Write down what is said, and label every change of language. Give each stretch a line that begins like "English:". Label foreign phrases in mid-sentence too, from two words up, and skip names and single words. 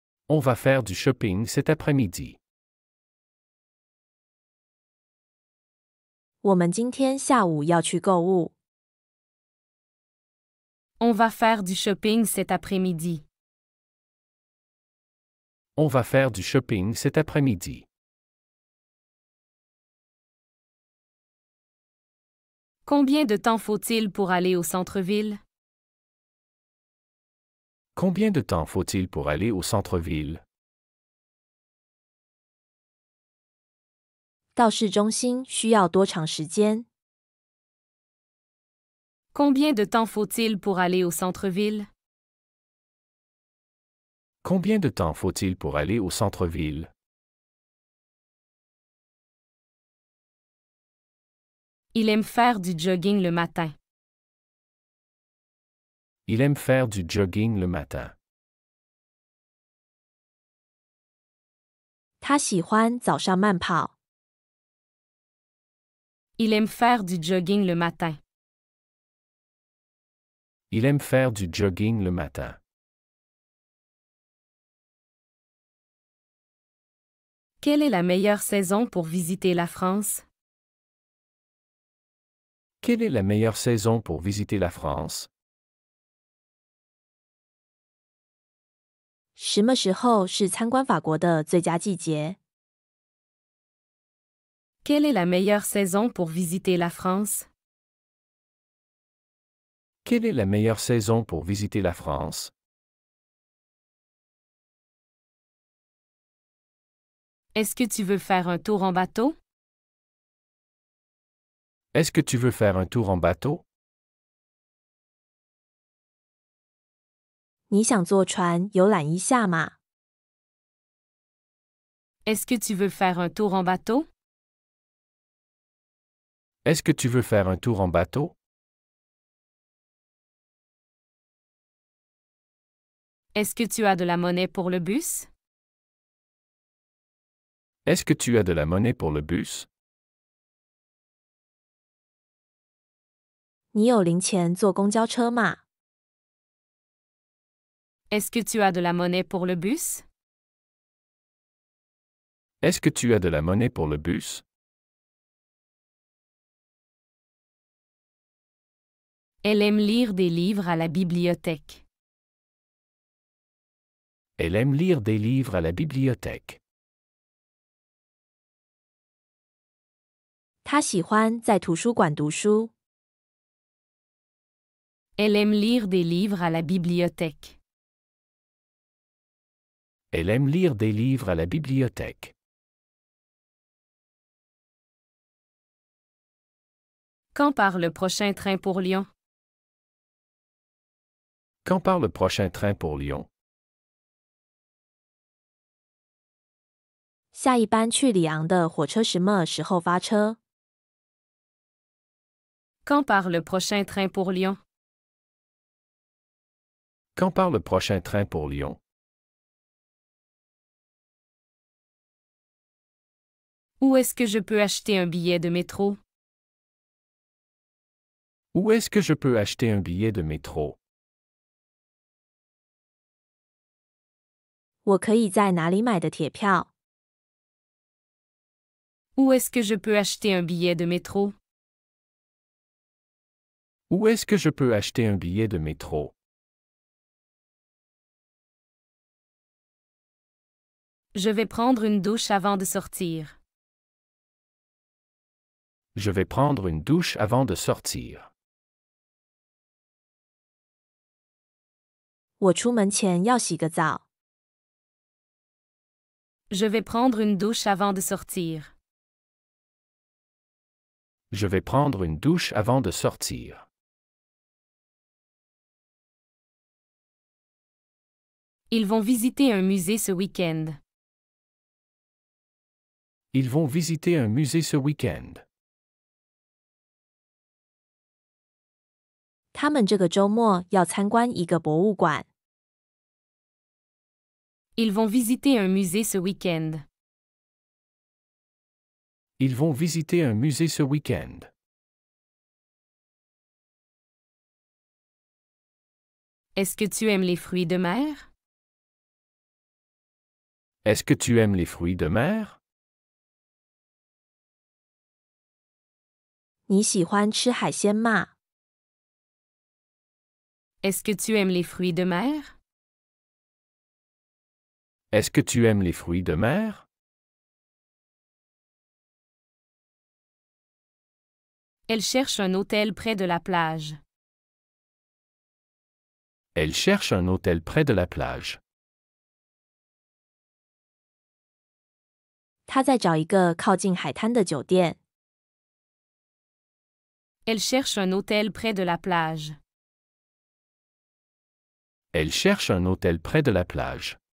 French: On va faire du shopping cet après-midi.
Chinese: 我们今天下午要去购物。
French: On va faire du shopping cet après-midi. On va faire du shopping cet après-midi. Combien de temps faut-il pour aller au centre-ville? Combien de temps faut-il pour aller au centre-ville?
Chinese: 到市中心需要多长时间？
French: Combien de temps faut-il pour aller au centre-ville? Combien de temps faut-il pour aller au centre-ville? Il aime faire du jogging le matin. Il aime faire du jogging le matin.
Chinese: 他喜欢早上慢跑。
French: Il aime faire du jogging le matin. Il aime faire du jogging le matin. Quelle est la meilleure saison pour visiter la France? Quelle est la meilleure saison pour visiter la France?
Chinese: 什么时候是参观法国的最佳季节？
French: Quelle est la meilleure saison pour visiter la France? Quelle est la meilleure saison pour visiter la France? Est-ce que tu veux faire un tour en bateau? Est-ce que tu veux faire un tour en bateau?
Chinese: 你想坐船游览一下吗？
French: Est-ce que tu veux faire un tour en bateau? Est-ce que tu veux faire un tour en bateau? Est-ce que tu as de la monnaie pour le bus? Est-ce que tu as de la monnaie pour le bus?
Chinese: 你有零钱坐公交车吗？
French: Est-ce que tu as de la monnaie pour le bus? Est-ce que tu as de la monnaie pour le bus? Elle aime lire des livres à la bibliothèque. Elle aime lire des livres à la bibliothèque.
Chinese: 他喜欢在图书馆读书。
French: Elle aime lire des livres à la bibliothèque. Elle aime lire des livres à la bibliothèque. Quand part le prochain train pour Lyon? Quand part le prochain train pour Lyon?
Chinese: 下一班去里昂的火车什么时候发车？
French: Quand part le prochain train pour Lyon? Quand part le prochain train pour Lyon? Où est-ce que je peux acheter un billet de métro? Où est-ce que je peux acheter un billet de métro?
Chinese: 我可以在哪里买的铁票？
French: Où est-ce que je peux acheter un billet de métro? Où est-ce que je peux acheter un billet de métro? Je vais prendre une douche avant de sortir. Je vais prendre une douche avant de sortir.
Chinese: 我出门前要洗个澡。
French: Je vais prendre une douche avant de sortir. Je vais prendre une douche avant de sortir. Ils vont visiter un musée ce week-end. Ils vont visiter un musée ce week-end.
Chinese: 他们这个周末要参观一个博物馆。
French: Ils vont visiter un musée ce week-end. Ils vont visiter un musée ce week-end. Est-ce que tu aimes les fruits de mer? Est-ce que tu aimes les fruits de mer?
Chinese: 你喜欢吃海鲜吗？
French: Est-ce que tu aimes les fruits de mer? Est-ce que tu aimes les fruits de mer? Elle cherche un hôtel près de la plage. Elle cherche un hôtel près de la plage.
Chinese: 他在找一个靠近海滩的酒店。
French: Elle cherche un hôtel près de la plage. Elle cherche un hôtel près de la plage.